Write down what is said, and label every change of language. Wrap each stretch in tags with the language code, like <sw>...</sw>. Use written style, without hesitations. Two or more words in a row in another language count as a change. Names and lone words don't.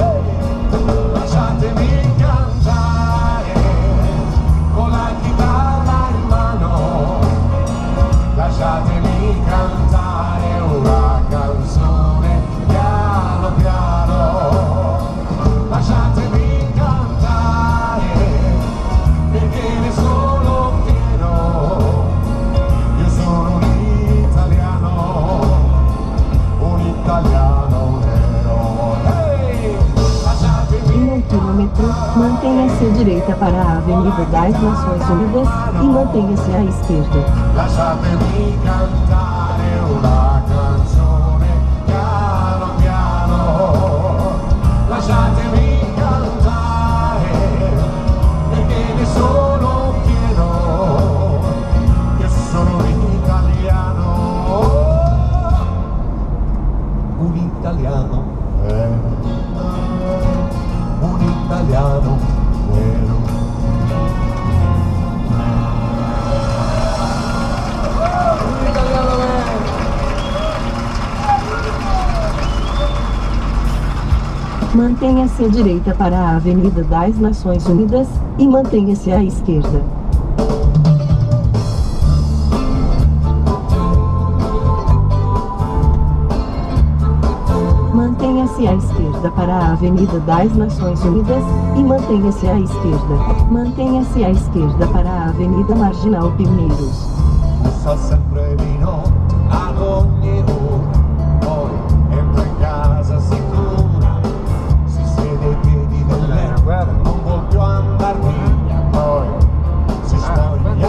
<it>Lasciatemi cantare con la chitarra in mano, lasciatemi cantare una canzone piano piano, lasciatemi cantare perché ne sono pieno, io sono un italiano vero. Hey!</it> <pt>Em 1 quilômetro, mantenha-se à direita para a Avenida das Nações Unidas e mantenha-se à esquerda.</pt> <it>Lasciatemi cantare una canzone piano piano, lasciatemi cantare perché ne sono pieno, io sono un italiano vero, un italiano vero.</it> <pt>Mantenha-se à direita para a Avenida das Nações Unidas e mantenha-se à esquerda. Mantenha-se à esquerda para a Avenida das Nações Unidas e mantenha-se à esquerda. Mantenha-se à esquerda para a Avenida Marginal Pinheiros.</pt> <it>Sta sempre di notte ad ogni ora, poi entra in casa sicura, si siede ai piedi del letto, non vuol più andar via, poi si spoglia.</it>